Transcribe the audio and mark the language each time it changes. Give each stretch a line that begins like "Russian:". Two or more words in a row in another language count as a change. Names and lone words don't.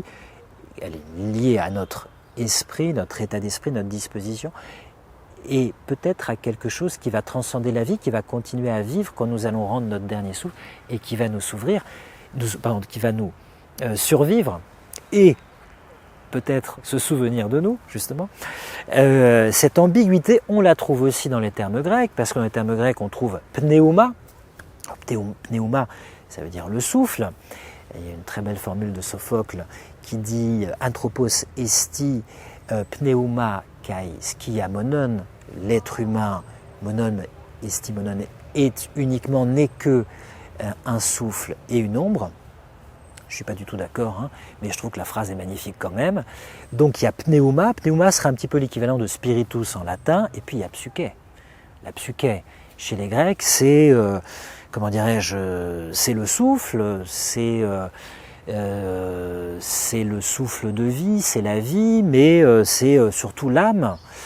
French: Elle est liée à notre esprit, notre état d'esprit, notre disposition, et peut-être à quelque chose qui va transcender la vie, qui va continuer à vivre quand nous allons rendre notre dernier souffle, et qui va nous qui va nous survivre, et peut-être se souvenir de nous, justement. Cette ambiguïté, on la trouve aussi dans les termes grecs, parce que dans les termes grecs, on trouve pneuma. Pneuma, ça veut dire le souffle. Et il y a une très belle formule de Sophocle qui dit «
Greek: άνθρωπος εστί πνεύμα και σκιά μόνον »,
French: l'être humain,
Greek: μόνον εστί μόνον,
French: est uniquement n'est que un souffle et une ombre. Je ne suis pas du tout d'accord, hein, mais je trouve que la phrase est magnifique quand même. Donc il y a pneuma. Pneuma serait un petit peu l'équivalent de spiritus en latin. Et puis il y a psyché. La psyché, chez les Grecs, c'est, comment dirais-je, c'est le souffle, c'est le souffle de vie, c'est la vie, mais c'est surtout l'âme.